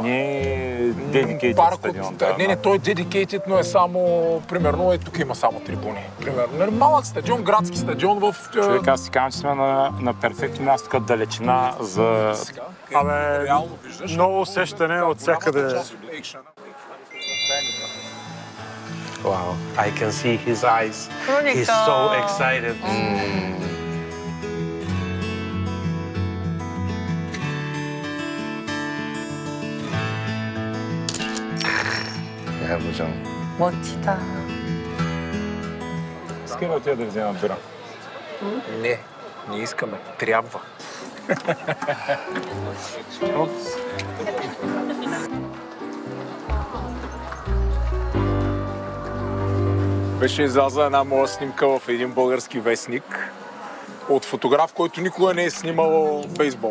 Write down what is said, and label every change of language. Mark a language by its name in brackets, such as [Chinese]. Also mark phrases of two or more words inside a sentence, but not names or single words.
[Bulgarian] Не дедикейтед стадион. Не, той е дедикейтед, но е само, примерно, тук има само трибуни. Примерно, малък стадион, градски стадион в... Човек, аз си казвам, че сме на перфектно място, като далечина за... Абе, много усещане от всякъде. [English] wow, I can see his eyes. He's so excited. [Korean] 야구장. 멋지다. [Bulgarian] Искаме отида да взема бира. Не искаме. Трябва. Беше излязла една моя снимка в един български вестник от фотограф, който никога не е снимал бейсбол.